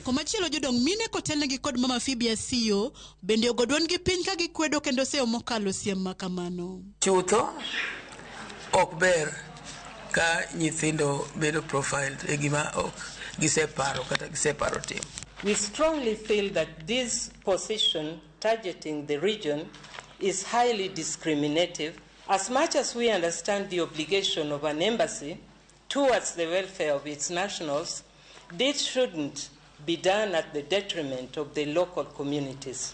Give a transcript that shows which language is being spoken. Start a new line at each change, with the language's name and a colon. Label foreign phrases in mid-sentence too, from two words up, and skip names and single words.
Luo (Kenya and Tanzania): Komachielo jodong mine kotelnegi kod mama Phoebe Asiyo bende ogodwon gi piny ka gikwedo kendo seyo mokalo siem makamano. Chutho ok ber ka nyithindo bedo profiled e gima ok giseparo kata giseparo timo.
English: We strongly feel that this position targeting the region is highly discriminative. As much as we understand the obligation of an embassy towards the welfare of its nationals, this shouldn't be done at the detriment of the local communities.